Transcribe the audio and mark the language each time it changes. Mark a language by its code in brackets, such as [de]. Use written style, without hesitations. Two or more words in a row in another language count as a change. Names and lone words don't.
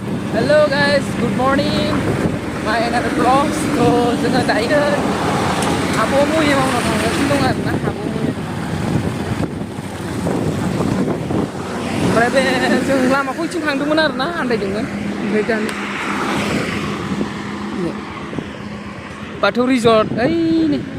[en] Hello guys, good morning. My another vlog. [brx] So जोङो दायो आब' मुहि मावनो थांगासिनो दं आरोना आब' मुहि ओमफ्राय बे जों लामाखौ इथिं थांदोंमोन आरोना आन्दायदोंमोन ओमफ्राय दा बाथौ रिजर्ट ओइनै